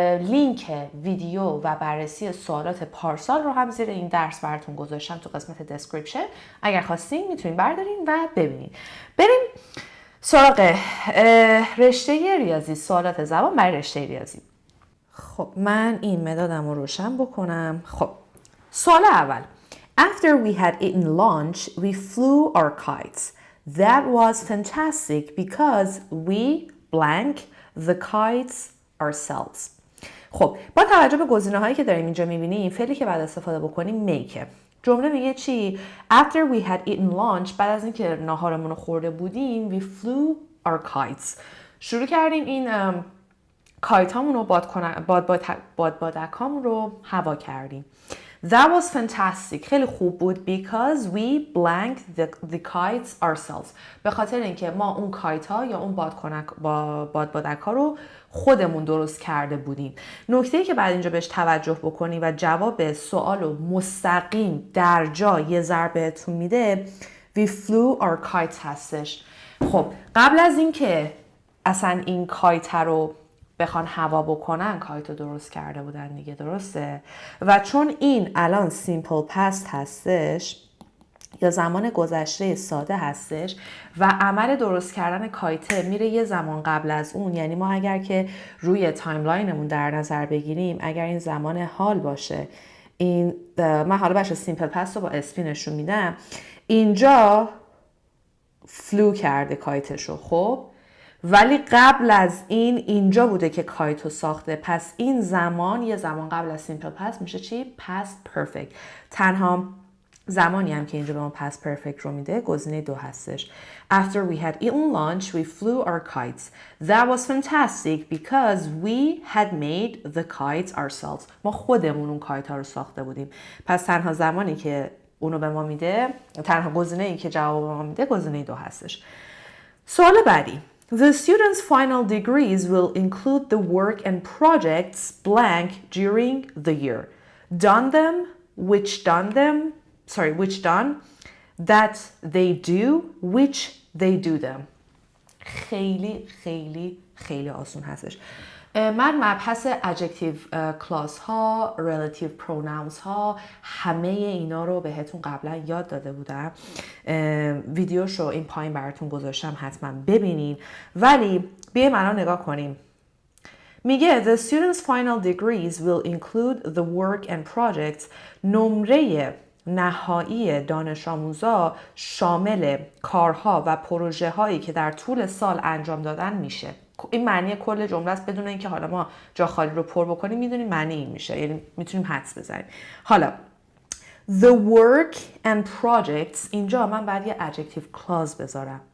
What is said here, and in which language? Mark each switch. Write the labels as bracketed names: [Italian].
[Persian] لینک ویدیو و بررسی سوالات پارسال رو هم زیر این درس براتون گذاشتم تو قسمت دسکریپشن، اگر خواستین میتونین بردارین و ببینین. بریم سراغ رشته ریاضی، سوالات زبان برای رشته ریاضی. خب من این مدادم رو روشن بکنم. خب سوال اول: [English] After we had eaten lunch, we flew our kites. That was fantastic because we blank the kites ourselves. [Persian] خب با توجه به گزینه‌هایی که داریم اینجا می‌بینیم، فعلی که بعد استفاده بکنیم make. جمله میگه چی؟ [English] After we had eaten lunch، [Persian] بعد از اینکه ناهارمون رو خورده بودیم، [English] we flew our kites. [Persian] شروع کردیم این کایت هامون رو بادبادکامون رو هوا کردیم. [English] That was fantastic. [Persian] خیلی خوب بود [English] because we blanked the kites ourselves. [Persian] به خاطر اینکه ما اون کایت ها یا اون بادبادک ها رو خودمون درست کرده بودیم. نکته‌ای که بعد اینجا بهش توجه بکنی و جواب سوال رو مستقیم در جا یه ضرب بهتون میده، [English] we flew our kites [Persian] هستش. خب قبل از اینکه اصلا این کایت رو بخوان هوا بکنن، کایت رو درست کرده بودن دیگه، درسته؟ و چون این الان سیمپل پست هستش یا زمان گذشته ساده هستش و عمل درست کردن کایته میره یه زمان قبل از اون، یعنی ما اگر که روی تایملاینمون در نظر بگیریم، اگر این زمان حال باشه، این من حالا بچه سیمپل پست رو با اسپی نشون میدم، اینجا فلو کرده کایتشو، خب ولی قبل از این اینجا بوده که کایتو ساخته، پس این زمان یه زمان قبل از سیمپل پست میشه چی؟ پست پرفکت. تنها زمانی هم که اینجا به ما پست پرفکت رو میده گزینه 2 هستش. [English] After we had eaten lunch, we flew our kites. That was fantastic because we had made the kites ourselves. [Persian] ما خودمون اون کایت ها رو ساخته بودیم. پس تنها زمانی که اونو به ما میده، تنها گزینه ای که جواب به ما میده گزینه 2 هستش. [English] سوال بعدی: The students' final degrees will include the work and projects blank during the year. Done them, which done, that they do, which they do them. [Persian] خیلی خیلی خیلی آسون هستش. من مبحث adjective clause ها، relative pronouns ها، همه اینا رو بهتون قبلا یاد داده بودم. ویدیوشو این پایین براتون گذاشتم، حتما ببینین. ولی بیایم الان نگاه کنیم. میگه [English] the students' final degrees will include the work and projects. [Persian] نمره نهایی دانش آموزا شامل کارها و پروژه هایی که در طول سال انجام دادن میشه. این معنی کل جمله است بدون اینکه حالا ما جا خالی رو پر بکنیم میدونیم معنی این میشه، یعنی میتونیم حدس بزنیم. حالا [English] the work and projects، [Persian] اینجا من باید یه adjective clause بذارم.